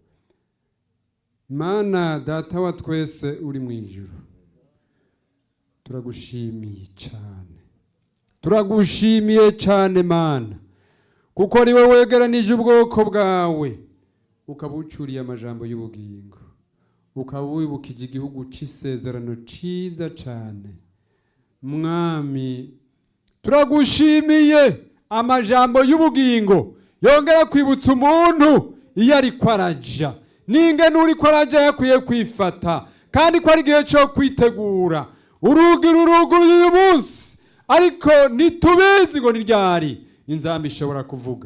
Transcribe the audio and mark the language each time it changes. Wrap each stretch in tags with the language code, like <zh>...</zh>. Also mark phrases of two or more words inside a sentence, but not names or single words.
<rn>Mana data wa twese uri mu ijuru, turagushimiye cyane, turagushimiye cyane Mana, kuko ari wowe wegeranije ubwoko bwawe ukabucuriye amajambo y'ubugingo, ukaba wibukije igihugu cy'isezerano cyiza cyane. Mwami, turagushimiye amajambo y'ubugingo yongera kwibutsa umuntu iyo ariko araja, n'ingene uriko araja yakwiye kwifata, kandi ko ari igihe cyo kwitegura. Urugi ruruguruye uyu munsi, ariko ntitubizi ngo ni ryari inzamba ishobora kuvuga.</rn>